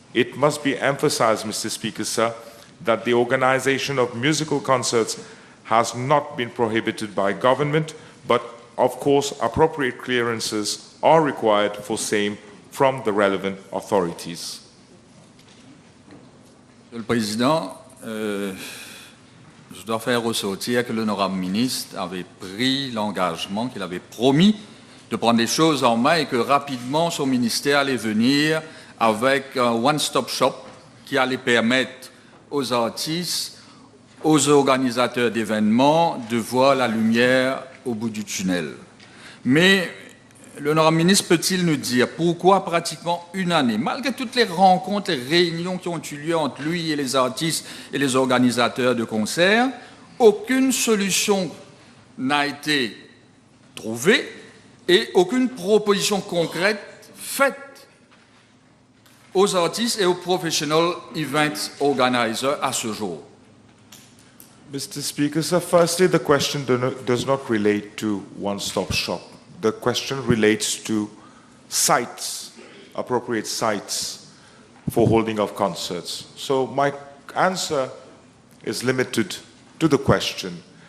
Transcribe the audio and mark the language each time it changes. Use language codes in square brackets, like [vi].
[en] It must be emphasized, Mr. Speaker, sir, that the organization of musical concerts has not been prohibited by government, but of course appropriate clearances are required for same from the relevant authorities. [fr] Monsieur le Président, je dois faire ressortir que l'honorable ministre avait pris l'engagement, qu'il avait promis de prendre les choses en main et que rapidement son ministère allait venir avec un one-stop shop qui allait permettre aux artistes, aux organisateurs d'événements de voir la lumière au bout du tunnel. Mais l'honorable ministre peut-il nous dire pourquoi pratiquement une année, malgré toutes les rencontres et réunions qui ont eu lieu entre lui et les artistes et les organisateurs de concerts, aucune solution n'a été trouvée et aucune proposition concrète faite aux artistes et aux [en] professional event organizers [fr] à ce jour? [en] Mr. Speaker, sir, firstly, the question does not relate to one-stop shop. The question relates to sites, appropriate sites for holding of concerts. So my answer is limited to the question.